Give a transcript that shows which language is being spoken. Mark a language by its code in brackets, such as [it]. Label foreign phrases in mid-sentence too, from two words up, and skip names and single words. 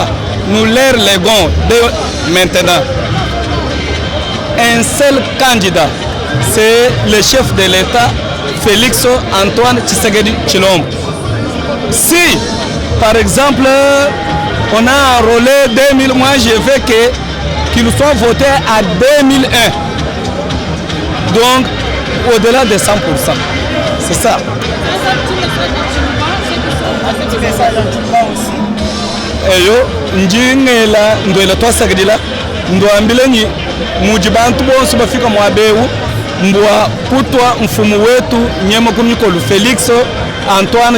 [fr] Nous leur léguons maintenant. Un seul candidat, c'est le chef de l'État, Félix Antoine Tshisekedi Tshilombo. Si, par exemple, on a enrôlé 2000, moi je veux qu'il soit voté à 2001. Donc, au-delà de 100%. C'est ça. [lua] Eyo, njingela ndwela twasagidila ndwambilenyi mujibantu bonse bafika mwabeu mbwa kutwa mfumu wetu nyema kumikolu Félix Antoine